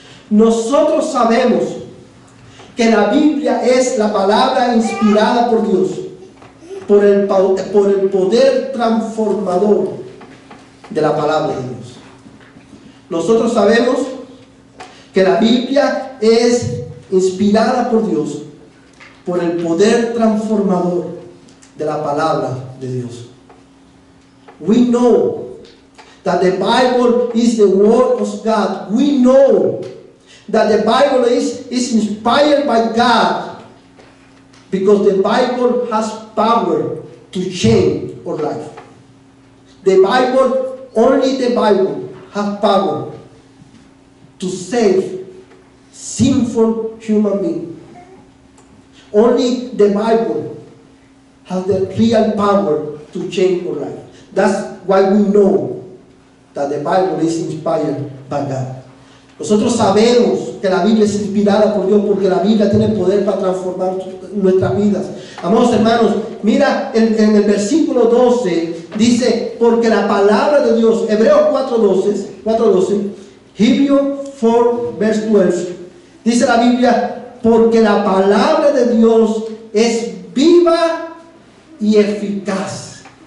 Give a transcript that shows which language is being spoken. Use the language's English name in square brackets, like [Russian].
[Spanish] Nosotros sabemos que la Biblia es la palabra inspirada por Dios, por el poder transformador de la palabra de Dios. Nosotros sabemos que la Biblia es inspirada por Dios, por el poder transformador de la palabra de Dios. [English] We know that the Bible is the word of God. We know that the Bible is inspired by God, because the Bible has power to change our life. The Bible, only the Bible has power to save sinful human beings. Only the Bible has the real power to change our life. That's why we know that the Bible is inspired by God. [Spanish] Nosotros sabemos que la Biblia es inspirada por Dios, porque la Biblia tiene poder para transformar nuestras vidas. Amados hermanos, mira en el versículo 12, dice, porque la palabra de Dios, Hebreos 4:12, [English] Hebrews 4, verse 12, [Spanish] dice la Biblia, porque la palabra de Dios es viva y eficaz.